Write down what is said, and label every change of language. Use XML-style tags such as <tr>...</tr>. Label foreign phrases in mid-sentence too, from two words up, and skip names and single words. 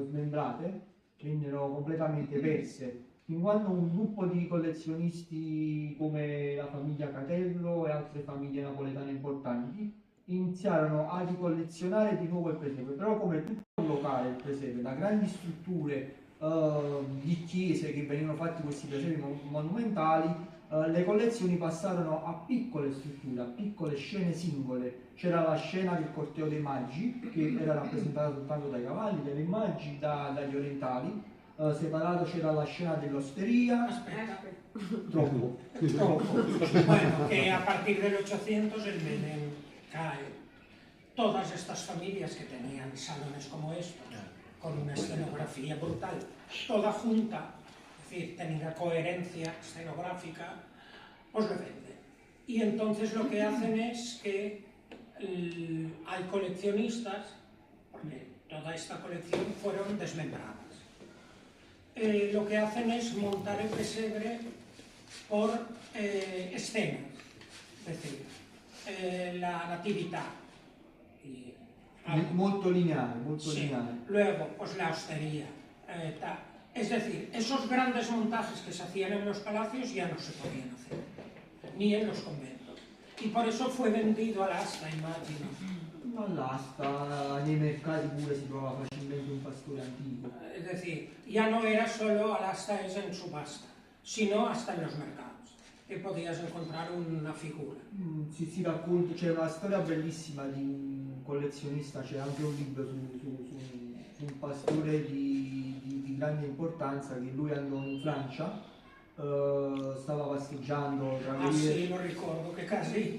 <it>smembrate, vennero completamente perse, fin quando un gruppo di collezionisti come la famiglia Catello e altre famiglie napoletane importanti iniziarono a ricollezionare di nuovo il presepe, però come tutto il locale il presepe, da grandi strutture di chiese che venivano fatti questi presepi monumentali, le collezioni passarono a piccole strutture, a piccole scene singole. C'era la scena del corteo dei Magi, che era rappresentata soltanto dai cavalli, delle immagini dagli orientali, separato c'era la scena dell'osteria, Aspetta, troppo.</it> <es>bueno, que a partir del 800 el Menem cae. Todas estas familias que tenían salones como estos, con una escenografía brutal, toda junta, es decir, tenía coherencia escenográfica, pues lo venden. Y entonces lo que hacen es que hay coleccionistas, porque toda esta colección fueron desmembradas. Lo que hacen es montar el pesebre por escenas, es decir, la natividad. Y</es> <it>Molto lineare, molto</it> <es>sí.</es> <it>lineare.</it> <es>Luego, pues la hostería. Es decir, esos grandes montajes que se hacían en los palacios ya no se podían hacer, ni en los conventos. Y por eso fue vendido al asta, immagino.</es> <it>All'asta, nei mercati pure si trova facilmente un pastore antico.</it> <es>Es decir, ya no era solo al asta es en subasta, sino hasta en los mercados, que podías encontrar una figura.</es> <it>Si racconta, c'è una storia bellissima di un collezionista, c'è anche un libro su un pastore di grande importanza, che lui andò in Francia, stava passeggiando tra le vie, Sì, lo ricordo, che quasi</it>